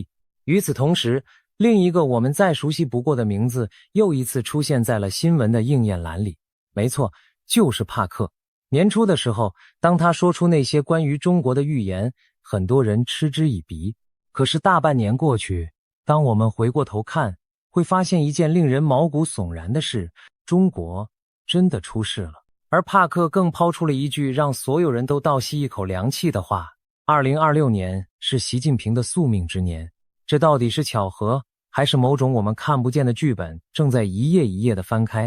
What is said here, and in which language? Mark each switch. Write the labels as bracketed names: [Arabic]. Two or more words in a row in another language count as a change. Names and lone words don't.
[Chinese] 與此同時，另一個我們再熟悉不過的名字又一次出現在了新聞的應驗欄裡。沒錯，就是帕克。年初的時候，當他說出那些關於中國的預言，很多人嗤之以鼻。可是大半年過去，當我們回過頭看，會發現一件令人毛骨悚然的事，中國真的出事了。而帕克更拋出了一句讓所有人都倒吸一口涼氣的話：2026年是習近平的宿命之年。這到底是巧合，還是某種我們看不見的劇本正在一頁一頁的翻開？